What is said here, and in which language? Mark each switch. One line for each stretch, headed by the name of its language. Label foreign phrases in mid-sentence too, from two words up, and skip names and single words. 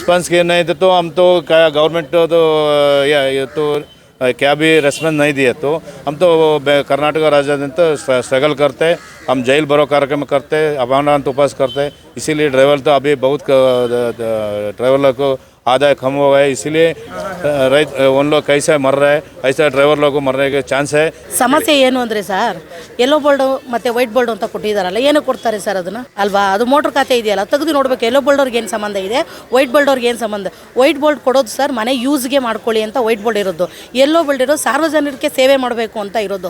Hindi: रिस्पॉन्स के नहीं तो हम तो क्या गवर्नमेंट तो ये तो क्या भी रेस्पॉन्स नहीं दिए तो हम तो कर्नाटक राज्य तो स्ट्रगल करते हैं, हम जेल भरो कार्यक्रम करते हैं, अवमानना उपवास करते हैं। इसीलिए ड्राइवर तो अभी बहुत ड्राइवर को आदाय कम हो गया है, इसीलिए उन लोग कैसे मर रहे हैं ऐसा ड्राइवर लोगों को मरने के चांस है।
Kannada: ಸಮಸ್ಯೆ ಏನು ಅಂದರೆ ಸರ್,
English: yellow board
Kannada: ಮತ್ತು
English: white board
Kannada: ಅಂತ ಕೊಟ್ಟಿದ್ದಾರಲ್ಲ, ಏನು ಕೊಡ್ತಾರೆ ಸರ್ ಅದನ್ನು ಅಲ್ವಾ? ಅದು ಮೋಟ್ರ್ ಖಾತೆ ಇದೆಯಲ್ಲ, ತೆಗೆದು ನೋಡಬೇಕು ಯೆಲ್ಲೋ ಬೋರ್ಡವ್ರಿಗೆ ಏನು ಸಂಬಂಧ ಇದೆ, ವೈಟ್ ಬೋರ್ಡವ್ರಿಗೆ ಏನು ಸಂಬಂಧ.
English: white board
Kannada: ಕೊಡೋದು ಸರ್ ಮನೆ ಯೂಸ್ಗೆ ಮಾಡ್ಕೊಳ್ಳಿ ಅಂತ
English: white board
Kannada: ಇರೋದು,
English: yellow board
Kannada: ಇರೋದು ಸಾರ್ವಜನಿಕರಿಗೆ ಸೇವೆ ಮಾಡಬೇಕು ಅಂತ ಇರೋದು.